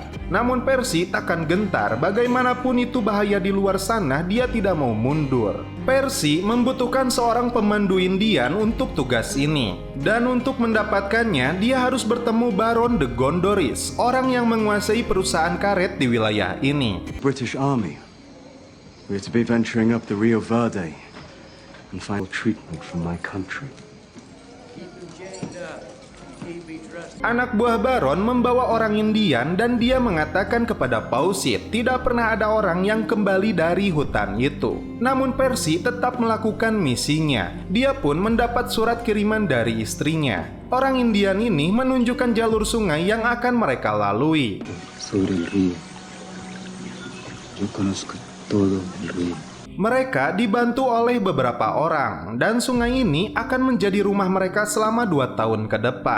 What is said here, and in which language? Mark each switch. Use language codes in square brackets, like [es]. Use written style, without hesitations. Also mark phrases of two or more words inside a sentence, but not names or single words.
[id] Namun Percy takkan gentar, bagaimanapun itu bahaya di luar sana, dia tidak mau mundur. Percy membutuhkan seorang pemandu Indian untuk tugas ini. Dan untuk mendapatkannya, dia harus bertemu Baron de Gondoris, orang yang menguasai perusahaan karet di wilayah ini. [en] British Army. We're to be venturing up the Rio Verde and find treatment from my country. [id] Anak buah Baron membawa orang Indian dan dia mengatakan kepada Fawcett tidak pernah ada orang yang kembali dari hutan itu. Namun Percy tetap melakukan misinya. Dia pun mendapat surat kiriman dari istrinya. Orang Indian ini menunjukkan jalur sungai yang akan mereka lalui. [es] Sobre el río. Yo conozco todo el río. [id] Mereka dibantu oleh beberapa orang, dan sungai ini akan menjadi rumah mereka selama 2 tahun ke depan.